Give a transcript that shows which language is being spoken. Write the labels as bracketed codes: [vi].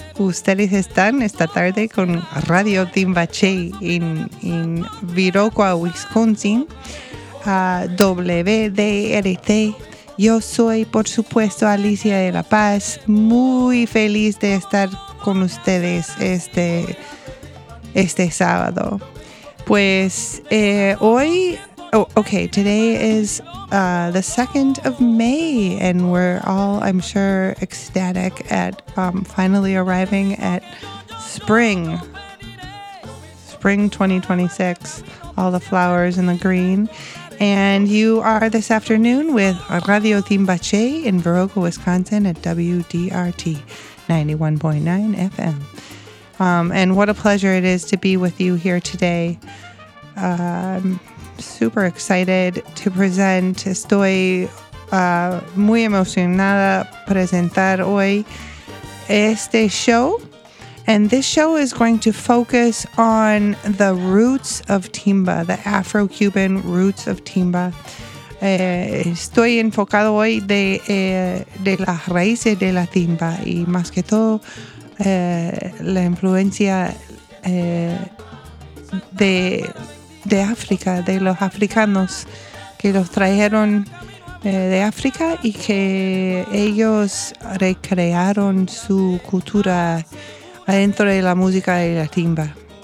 [es] Ustedes están esta tarde con Radio Timbaché en Viroqua, Wisconsin, WDRT. Yo soy, por supuesto, Alicia de La Paz. Muy feliz de estar con ustedes este sábado. Pues hoy... [en] Oh, okay, today is the 2nd of May, and we're all, I'm sure, ecstatic at finally arriving at spring 2026, all the flowers and the green. And you are this afternoon with Radio Timbaché in Viroqua, Wisconsin at WDRT 91.9 FM. And what a pleasure it is to be with you here today. Super excited to present. [es] Estoy muy emocionada presentar hoy este show. [en] And this show is going to focus on the roots of timba, the Afro-Cuban roots of timba. [es] Estoy enfocado hoy de las raíces de la timba y más que todo la influencia de África, de los africanos que los trajeron de África y que ellos recrearon su cultura adentro de la música de la timba.